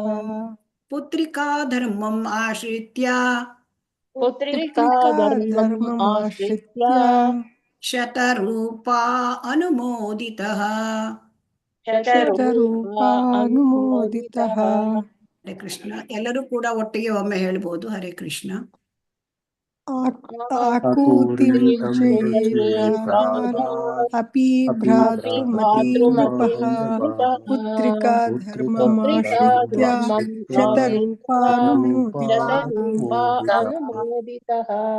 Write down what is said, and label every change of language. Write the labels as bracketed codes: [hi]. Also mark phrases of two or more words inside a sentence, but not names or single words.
[sa] पुत्रिका धर्मम् आश्रित्य पुत्रिका धर्ममाश्रित्य शतरूपा अनुमोदितः ಶತರೂಪಾನುಮೋದಿತಃ. ಹರೇ ಕೃಷ್ಣ. [kn] ಎಲ್ಲರೂ ಕೂಡ ಒಟ್ಟಿಗೆ ಒಮ್ಮೆ ಹೇಳ್ಬೋದು. [sa] ಹರೇ ಕೃಷ್ಣ. ಆಕೂತಿಂ ರುಚಯೇ ಪ್ರಾದಾದ್ ಅಪಿ ಭ್ರಾತೃಮತೀಂ ನೃಪಃ ಪುತ್ರಿಕಾ ಧರ್ಮಮಾಶ್ರಿತ್ಯ ಶತರೂಪಾನುಮೋದಿತಃ.